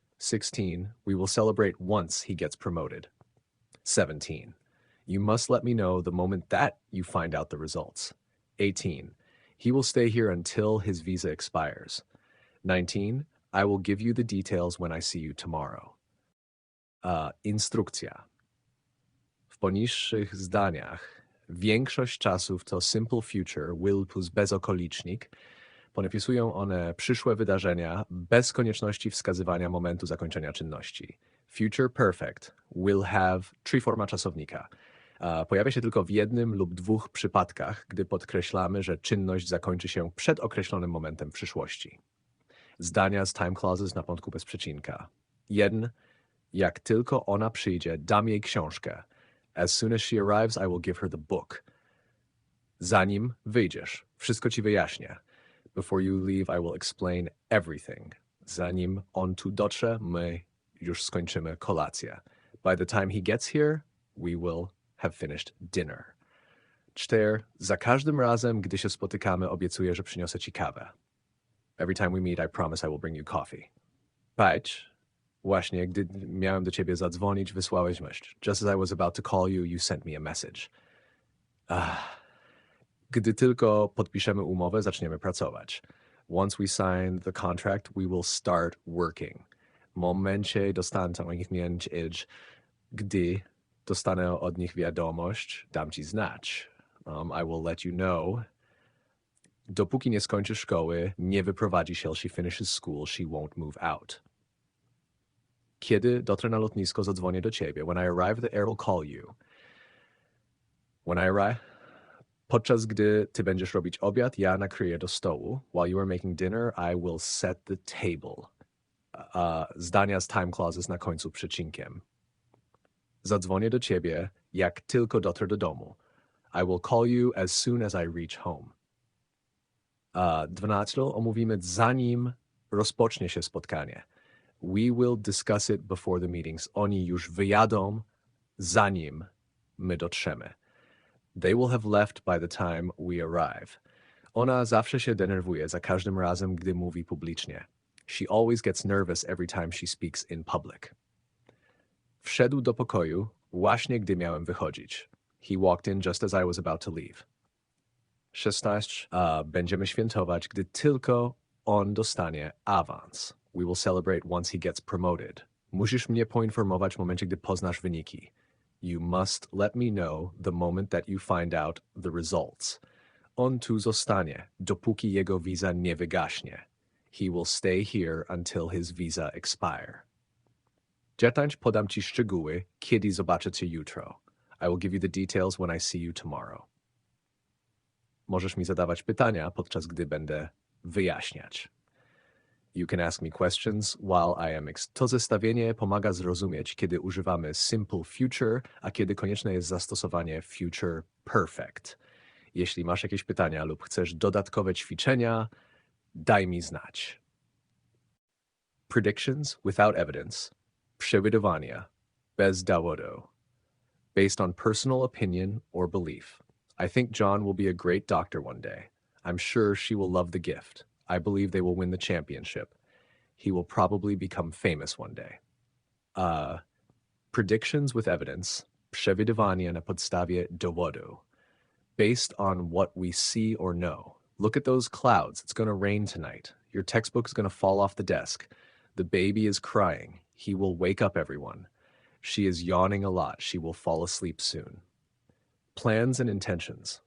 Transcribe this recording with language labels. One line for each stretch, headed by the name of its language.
English: 16, we will celebrate once he gets promoted. 17, you must let me know the moment that you find out the results. 18, he will stay here until his visa expires. 19, I will give you the details when I see you tomorrow.
Polish: Instrukcja. W poniższych zdaniach większość czasów to simple future, will plus bezokolicznik. Ponapisują one przyszłe wydarzenia bez konieczności wskazywania momentu zakończenia czynności. Future perfect will have, czyli forma czasownika. Pojawia się tylko w jednym lub dwóch przypadkach, gdy podkreślamy, że czynność zakończy się przed określonym momentem w przyszłości. Zdania z time clauses na początku bez przecinka. 1. Jak tylko ona przyjdzie, dam jej książkę.
English: As soon as she arrives, I will give her the book.
Polish: Zanim wyjdziesz, wszystko ci wyjaśnię.
English: Before you leave, I will explain everything.
Polish: Zanim on tu dotrze, my już skończymy kolację.
English: By the time he gets here, we will have finished dinner. 4.
Polish: Za każdym razem, gdy się spotykamy, obiecuję, że przyniosę ci kawę.
English: Every time we meet, I promise I will bring you coffee. 5.
Polish: Właśnie, gdy miałem do ciebie zadzwonić, wysłałeś myśl.
English: Just as I was about to call you, you sent me a message.
Polish: Gdy tylko podpiszemy umowę, zaczniemy pracować.
English: Once we sign the contract, we will start working.
Polish: W momencie dostanę od nich gdy dostanę od nich wiadomość, dam ci znać.
English: I will let you know.
Polish: Dopóki nie skończy szkoły, nie wyprowadzi się,
English: she finishes school, she won't move out.
Polish: Kiedy dotrę na lotnisko, zadzwonię do ciebie.
English: When I arrive at the air, I'll call you. When I arrive,
Polish: podczas gdy ty będziesz robić obiad, ja nakryję do stołu.
English: While you are making dinner, I will set the table.
Polish: Zdania z time clauses na końcu przecinkiem. Zadzwonię do ciebie, jak tylko dotrę do domu.
English: I will call you as soon as I reach home. 12.
Polish: Omówimy zanim rozpocznie się spotkanie.
English: We will discuss it before the meetings.
Polish: Oni już wyjadą, zanim my dotrzemy.
English: They will have left by the time we arrive.
Polish: Ona zawsze się denerwuje za każdym razem, gdy mówi publicznie.
English: She always gets nervous every time she speaks in public.
Polish: Wszedł do pokoju właśnie gdy miałem wychodzić.
English: He walked in just as I was about to leave. 16.
Polish: Będziemy świętować, gdy tylko on dostanie awans.
English: We will celebrate once he gets promoted.
Polish: Musisz mnie poinformować w momencie, gdy poznasz wyniki.
English: You must let me know the moment that you find out the results.
Polish: On tu zostanie, dopóki jego visa nie wygaśnie.
English: He will stay here until his visa expire. 10.
Polish: Podam ci szczegóły, kiedy zobaczę cię jutro.
English: I will give you the details when I see you tomorrow.
Polish: Możesz mi zadawać pytania, podczas gdy będę wyjaśniać.
English: You can ask me questions while I am
Polish: To zestawienie pomaga zrozumieć, kiedy używamy simple future, a kiedy konieczne jest zastosowanie future perfect. Jeśli masz jakieś pytania lub chcesz dodatkowe ćwiczenia, daj mi znać.
English: Predictions without evidence.
Polish: Przewidywania bez dowodu.
English: Based on personal opinion or belief. I think John will be a great doctor one day. I'm sure she will love the gift. I believe they will win the championship. He will probably become famous one day. Predictions with evidence. Przewidywania na podstawie dowodu. Based on what we see or know. Look at those clouds. It's going to rain tonight. Your textbook is going to fall off the desk. The baby is crying. He will wake up everyone. She is yawning a lot. She will fall asleep soon. Plans and intentions.